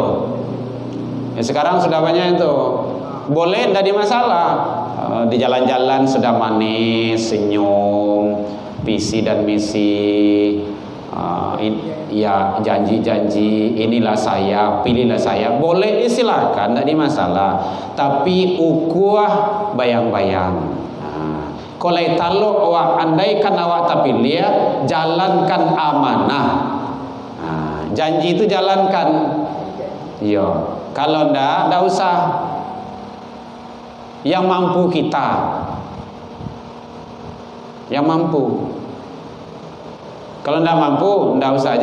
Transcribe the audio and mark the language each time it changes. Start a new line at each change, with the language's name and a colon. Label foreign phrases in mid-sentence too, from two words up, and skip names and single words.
Indonesian: Ya, sekarang sudah banyak itu. Boleh, tidak ada masalah. Di jalan-jalan sudah manis, senyum, visi dan misi. Ya janji-janji, inilah saya, pilihlah saya. Boleh, silakan, tidak ada masalah.
Minangkabau: Tapi ukuah bayang-bayang. Kalau talo awak andaikan awak tapi lihat,
Indonesian: jalankan amanah. Janji itu jalankan.
Minangkabau: Yo, kalau ndak usah.
Indonesian: Yang mampu kita, yang mampu. Kalau ndak mampu, ndak usah aja.